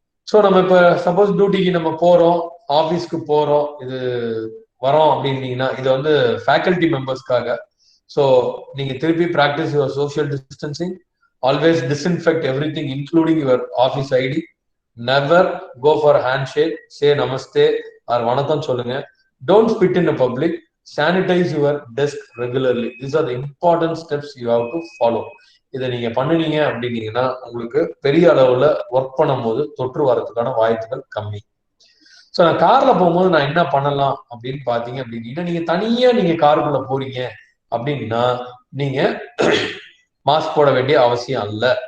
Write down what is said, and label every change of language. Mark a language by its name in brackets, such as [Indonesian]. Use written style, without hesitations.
[Tamil] So நம்ம இப்ப suppose டியூட்டிக்கு நம்ம போறோம், ஆபீஸ்க்கு போறோம், இது வரோம் அப்படின்னீங்கன்னா இது வந்து ஃபேக்கல்டி மெம்பர்ஸ்க்காக. [English] so [Tamil] நீங்க திருப்பி [English] Practice your social distancing. Always disinfect every thing including your office ID. Never go for hand shake, say namaste or [Tamil] வணக்கம் சொல்லுங்க. [English] Don't spit in public. Sanitize your desk regularly. These are the important steps you have to follow. [Tamil] இதை நீங்க பண்ணுனீங்க அப்படின்னீங்கன்னா உங்களுக்கு பெரிய அளவுல work பண்ணும் போது தொற்று வரதுக்கான வாய்ப்புகள் கம்மி. ஸோ நான் கார்ல போகும்போது நான் என்ன பண்ணலாம் அப்படின்னு பாத்தீங்க அப்படின்னா நீங்க தனியா நீங்க காருக்குள்ள போறீங்க அப்படின்னா நீங்க மாஸ்க் போட வேண்டிய அவசியம் அல்ல.